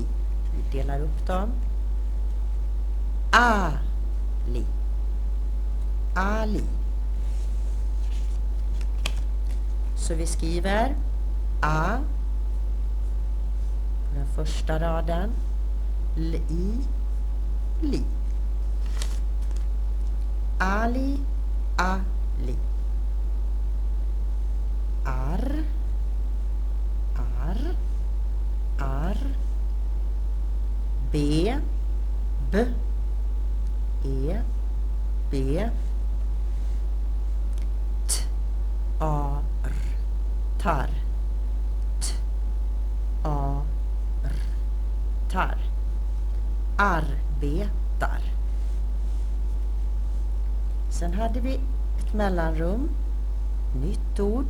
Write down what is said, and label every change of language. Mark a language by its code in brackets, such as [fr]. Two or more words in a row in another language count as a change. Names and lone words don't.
[sv] Vi delar upp dem. Ali Ali. Så vi skriver A på den första raden, Li Li. Ali Ali. Ar B B E B T A R tar T A R tar arbetar. Sen hade vi ett mellanrum, nytt ord.